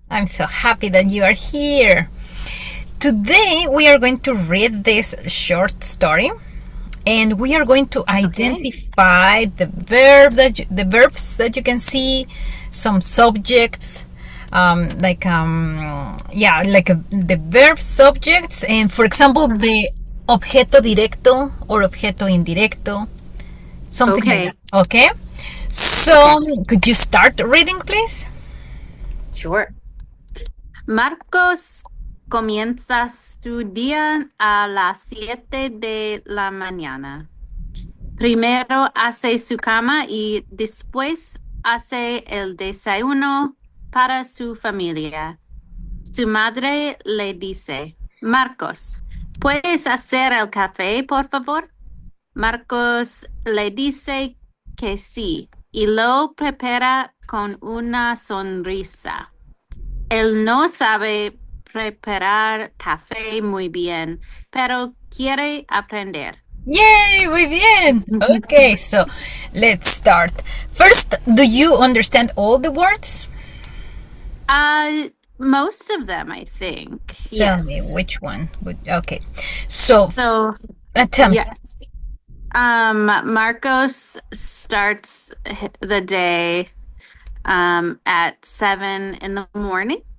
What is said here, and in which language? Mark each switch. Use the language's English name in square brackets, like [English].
[English] I'm so happy that you are here. Today we are going to read this short story and we are going to identify the verbs that you can see, some subjects, the verb subjects, and for example the [Spanish] objeto directo [English] or [Spanish] objeto indirecto, [English] something like that. Okay. So, could you start reading, please? Sure. [Spanish] Marcos comienza su día a las 7 de la mañana. Primero hace su cama y después hace el desayuno para su familia. Su madre le dice, Marcos, ¿puedes hacer el café, por favor? Marcos le dice que sí y lo prepara con una sonrisa. Él no sabe preparar café muy bien, pero quiere aprender. [English] Yay, [Spanish] muy bien. [English] Okay, so let's start. First, do you understand all the words? Most of them, I think. Tell me which one. Okay, so tell me. Yes. Marcos starts the day at 7 in the morning.